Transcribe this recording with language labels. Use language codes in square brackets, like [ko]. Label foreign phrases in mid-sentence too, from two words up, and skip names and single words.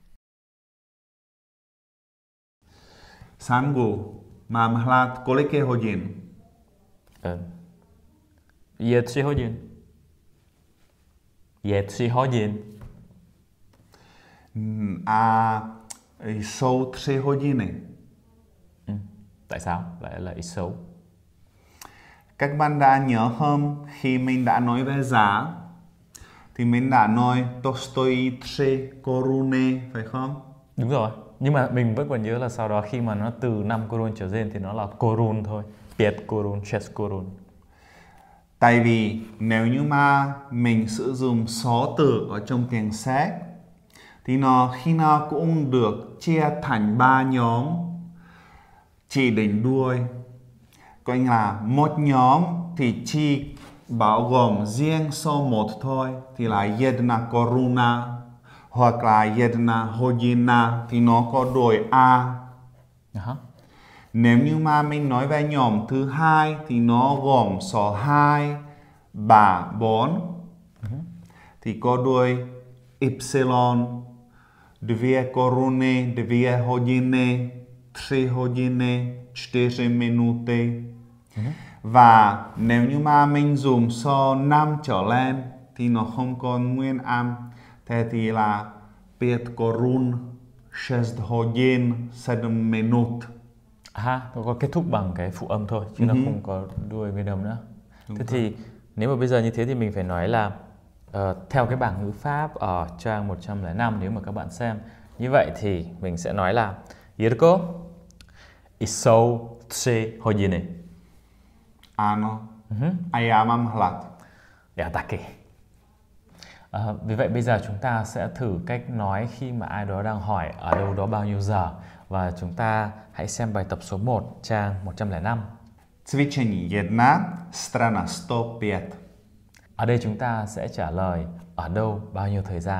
[cs] Sangu, mám hlad, kolik je hodin? Je 3 hodin. Je 3 hodin. A jsou 3 hodiny. [vi] Tại sao lại xấu? Các bạn đã nhớ không, khi mình đã nói về giá thì mình đã nói [cs] to stojí 3 koruny, [vi] phải không? Đúng rồi. Nhưng mà mình vẫn còn nhớ là sau đó khi mà nó từ 5 korun trở lên thì nó là korun thôi. [cs] 5 korun, 6 korun. [vi] Tại vì nếu như mà mình sử dụng số từ ở trong tiếng Séc thì nó khi nào cũng được chia thành 3 nhóm chỉ đến đuôi. Coi như là một nhóm thì chỉ bao gồm riêng số 1 thôi thì là [cs] jedna koruna [vi] hoặc là [cs] jedna hodina [vi] thì nó có đuôi A. Nếu như mà mình nói về nhóm thứ hai thì nó gồm số 2, 3, 4. Thì có đuôi Y, [cs] 2 koruny, 2 hodiny, 3 hodiny, 4 minuty. [vi] Và nếu như mà mình dùng số 5 trở lên thì nó không còn nguyên âm. Thế thì là [cs] 5 korun, 6 hodin, 7 minut. [vi] Nó có kết thúc bằng cái phụ âm thôi, chứ nó không có đuôi nguyên âm nữa. Thế thì nếu mà bây giờ như thế thì mình phải nói là theo cái bảng ngữ pháp ở trang 105, nếu mà các bạn xem như vậy thì mình sẽ nói là [cs] Jirko, jsou 3 hodiny. Ano. A já mám hlad. Já taky. [vi] Vì vậy bây giờ chúng ta sẽ thử cách nói khi mà ai đó đang hỏi ở đâu đó bao nhiêu giờ. Và chúng ta hãy xem bài tập số 1, trang 105. [cs] Cvičení 1, strana 105. [vi] Ở đây chúng ta sẽ trả lời ở đâu bao nhiêu thời gian.